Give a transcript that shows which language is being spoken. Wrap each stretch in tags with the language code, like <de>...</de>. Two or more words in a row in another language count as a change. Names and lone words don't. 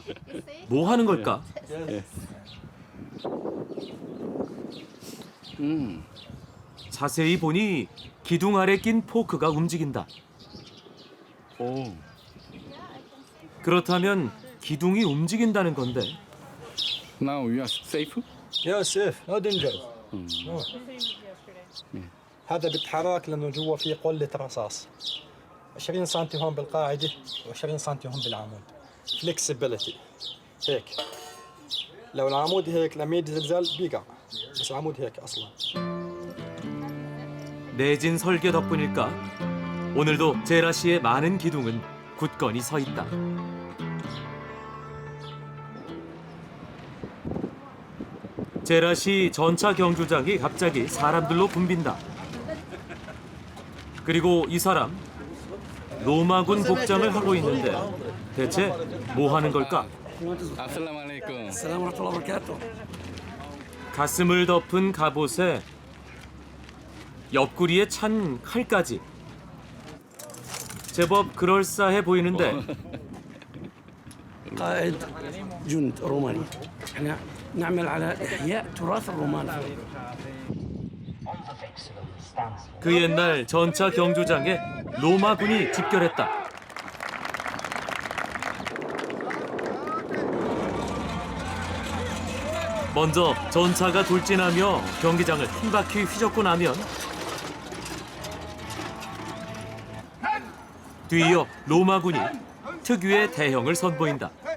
<ko>뭐 하는 걸까? 자세히 보니 기둥 아래 낀 포크가 움직인다. 그렇다면 기둥이 움직인다는 건데</ko> <en>Now you are safe?</en> <ar>يا سيف</ar> <en>no danger.</en> <ar>هذا بيتحرك لانه جوا في قلة رصاص 20 سم هون بالقاعدة و20 سم هون بالعمود. flexibility هيك لو العمود هيك لما يجي زلزال بيقع بس العمود هيك اصلا.</ar> <ko>내진 설계 덕분일까? 오늘도 제라시의 많은 기둥은 굳건히 서 있다. 제라시 전차 경주장이 갑자기 사람들로 붐빈다. 그리고 이 사람 로마군 복장을 하고 있는데 대체 뭐 하는 걸까?</ko> <ar>السلام عليكم.</ar> <ko>가슴을 덮은 갑옷에 옆구리에 찬 칼까지. 제법 그럴싸해 보이는데</ko> <ar>قائد جند روماني. احنا نعمل على احياء تراث الرومان.</ar> <ko>그 옛날 전차 경주장에 로마군이 집결했다. 먼저 전차가 돌진하며 경기장을 한 바퀴 휘젓고 나면 뒤이어 로마군이 특유의 대형을 선보인다.</ko>